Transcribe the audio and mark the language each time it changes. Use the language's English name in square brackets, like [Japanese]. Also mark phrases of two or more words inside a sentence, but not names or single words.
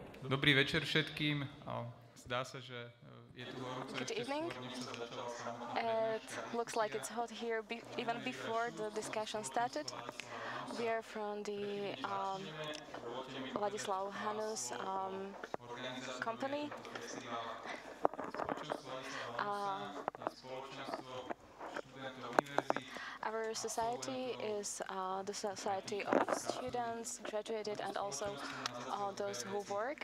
[Slovak] Dobrý večer všetkým. Zdá sa, že je tu horúco [English] Good [Slovak] ešte [English] evening. [Slovak] skôr, než sa začala samotná [English] It looks like it's hot here even before the discussion started. We are from the Ladislav Hanus company. Our society is the society of students, graduated, and also those who work.